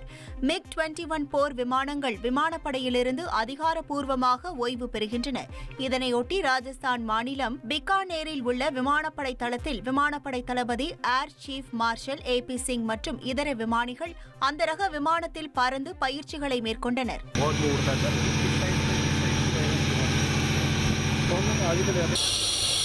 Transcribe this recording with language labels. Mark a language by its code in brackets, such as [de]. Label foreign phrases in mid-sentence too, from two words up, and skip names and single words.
[ta] MiG-21 போர் விமானங்கள் விமானப்படையிலிருந்து அதிகாரப்பூர்வமாக ஓய்வு பெறுகின்றன. இதனையொட்டி ராஜஸ்தான் மாநிலம் பிகானேரில் உள்ள விமானப்படை தளத்தில் விமானப்படை தளபதி [en] Air Chief Marshal [ta] AP சிங் மற்றும் இதர விமானிகள் அந்த ரக விமானத்தில் பறந்து பயிற்சிகளை மேற்கொண்டனர். [hi] बहुत लोग उड़ता है सर, इस साइड से आगे चले जाते हैं।